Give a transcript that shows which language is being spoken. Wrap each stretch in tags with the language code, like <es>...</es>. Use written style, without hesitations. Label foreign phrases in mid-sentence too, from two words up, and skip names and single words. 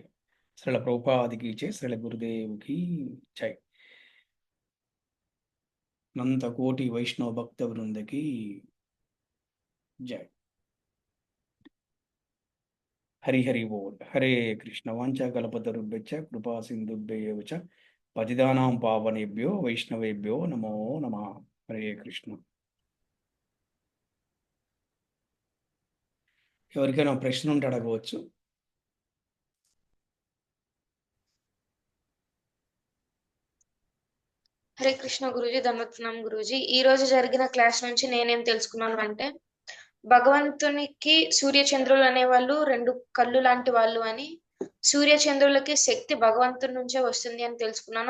<te>శ్రీల ప్రభుపాదికి జై, శ్రీల గురుదేవుకి జై. అనంత కోటి వైష్ణవ భక్త వృందకి జై.</te> <bn>হরি হরি বোল.</bn> <sa>హరే కృష్ణ. వాంఛా కల్పతరుభ్యశ్చ కృపా సింధుభ్యైవ చ పతితానాం పావనేభ్యో వైష్ణవేభ్యో నమో నమః.</sa> <te>హరే కృష్ణ. ఎవరికైనా ప్రశ్న ఉంటే అడగవచ్చు. హరే కృష్ణ గురూజీ, ధన్వత్నం గురూజీ. ఈ రోజు జరిగిన క్లాస్ నుంచి నేనేం తెలుసుకున్నాను అంటే భగవంతునికి సూర్యచంద్రులు అనేవాళ్ళు రెండు కళ్ళు లాంటి వాళ్ళు అని, సూర్యచంద్రులకి శక్తి భగవంతుడి నుంచే వస్తుంది అని తెలుసుకున్నాను.</te>